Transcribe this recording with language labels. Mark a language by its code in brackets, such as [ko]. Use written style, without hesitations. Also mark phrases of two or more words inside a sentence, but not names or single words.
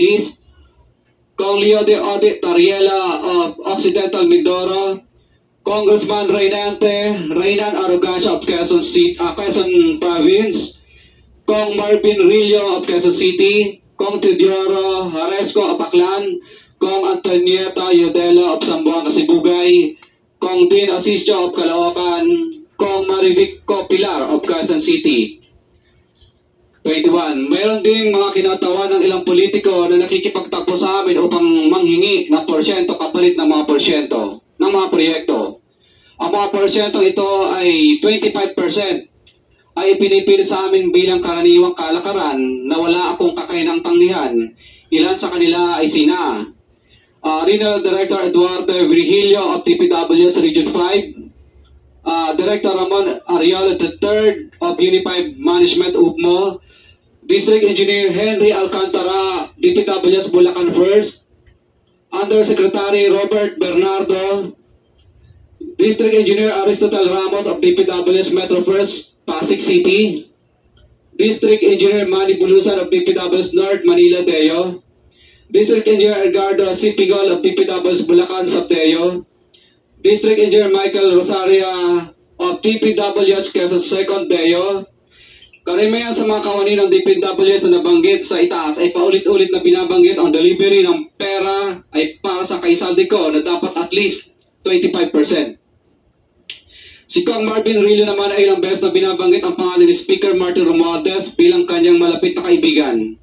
[en] List, Kong Leo de Ode Tariela of Occidental Mindoro, Congressman Reynan Arrogancia of Quezon Province, Kong Marvin Rillo of Quezon City, Kong Teodoro Haresco of Aklan, Kong Antonieta Yodelo of Zamboanga Sibugay, Kong Dean Asisio of Caloocan, Kong Marivico Pilar of Quezon City. 21. [tl] Mayroon ding mga kinatawan ng ilang politiko na nakikipagtakbo sa amin upang manghingi ng porsyento kapalit ng mga porsyento ng mga proyekto. Ang mga porsyentong ito ay 25% ay pinipilit sa amin bilang karaniwang kalakaran na wala akong kakainang tanggihan. Ilan sa kanila ay sina Regional Director Eduardo Virgilio of TPWS Region 5, Director Ramon Ariola [en] III of Unified Management UPMO, District Engineer Henry Alcantara, DPWS Bulacan 1st, Undersecretary Robert Bernardo, District Engineer Aristotle Ramos of DPWS Metro 1st, Pasig City, District Engineer Manny Bulusan of DPWS North Manila Deo, District Engineer Edgardo Sipigol of DPWS Bulacan Sabdeo, District Engineer Michael Rosaria of DPWS Quezon 2nd Deo. [tl] Karamihan sa mga kawani ng DPWS na nabanggit sa itaas ay paulit-ulit na binabanggit ang delivery ng pera ay para sa kay Saldico na dapat [en] at least [tl] 25%. Si Kong Marvin Rillo naman ay ilang beses na binabanggit ang pangalan ni Speaker Martin Romualdez bilang kanyang malapit na kaibigan.